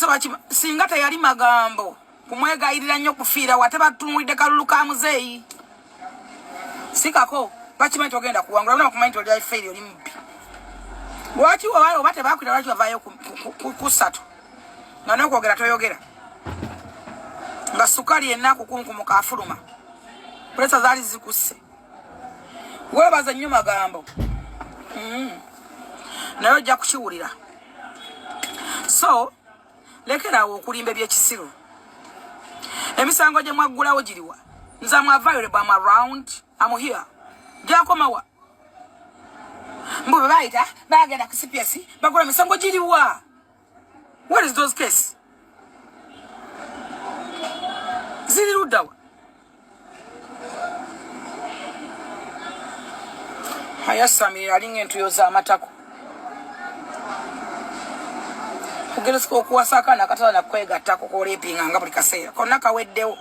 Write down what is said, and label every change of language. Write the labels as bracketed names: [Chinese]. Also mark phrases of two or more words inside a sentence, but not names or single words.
[Ganda] wakima singa teyali magambo kumwegayirira nnyo kufiira wate batumulidde kalulu ka muzeeyi sikako bakimanyi togenda kuwangula buna bakumanyi ti oli alifeeri oli mubbi lwaki obate bakwira lwaki bavaayo ku 3 nga nokwogera toyogera nga sukali yenna kukunkumuka afuluma pulesa zaali zikusse weebaza nnyo magambo naye ojja kukiwulira so lekerawo okulimba ebyekisiru emisango gye mwaggulawo giriwa nze [English] am available am around am here [Ganda] gyakomawa mbu be bayita bagenda ku CPS bagula emisango giriwa [English] what is those case [Ganda] ziri luddawa ayasamira alinga entuyo z'amatako kugeresika okuwasa akaana akatala nakwegattako kolepinga nga buli kaseera konna kaweddewo